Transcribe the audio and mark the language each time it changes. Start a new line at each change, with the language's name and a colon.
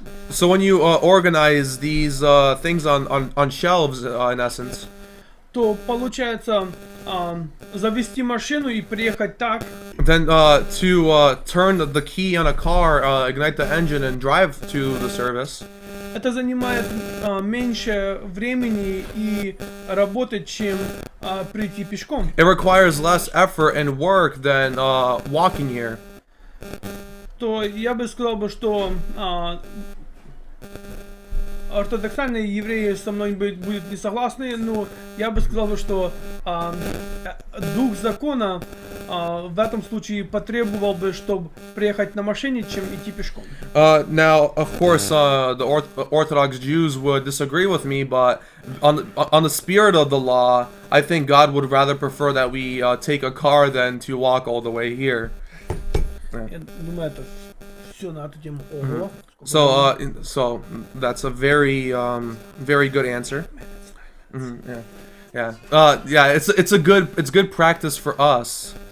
English: So when you organize these things on shelves, in essence,
Russian: то получается завести машину и приехать так.
English: Then to turn the key on a car, ignite the engine, and drive to the service.
Russian: Это занимает меньше времени и работы, чем прийти пешком.
English: It requires less effort and work than walking here.
Russian: То я бы сказал, что ортодоксальные евреи со мной будут не согласны, но я бы сказал, что дух закона в этом случае потребовал бы, чтобы приехать на машине, чем идти пешком.
English: Now, of course, the Orthodox Jews would disagree with me, but on the spirit of the law, I think God would rather prefer that we take a car than to walk all the way here.
Russian: Я думаю, это все на эту тему. Ого.
English: So that's a very good answer. Yeah. It's good practice for us.